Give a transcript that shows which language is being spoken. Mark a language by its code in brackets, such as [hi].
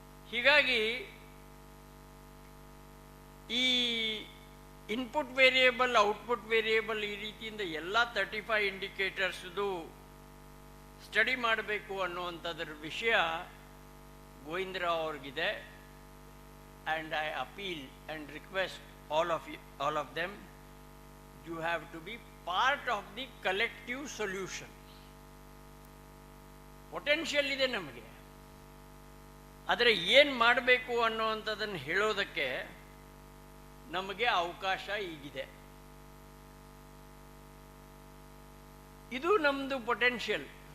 [kn] ಹೀಗಾಗಿ ಈ input variable, output variable, ಈ ರೀತಿಯಿಂದ ಎಲ್ಲ 35 ಇಂಡಿಕೇಟರ್ಸ್ದು ಸ್ಟಡಿ ಮಾಡಬೇಕು ಅನ್ನುವಂಥದ್ರ ವಿಷಯ Govinda Rao ಅವ್ರಿಗಿದೆ. [en] And I appeal and request all of them, you have to be part of the collective solution. [kn] Potential ಇದೆ ನಮಗೆ, ಆದರೆ ಏನು ಮಾಡಬೇಕು ಅನ್ನುವಂಥದ್ದನ್ನು ಹೇಳೋದಕ್ಕೆ ನಮಗೆ ಅವಕಾಶ ಈಗಿದೆ. ಇದು ನಮ್ಮದು ಪೊಟೆನ್ಷಿಯಲ್.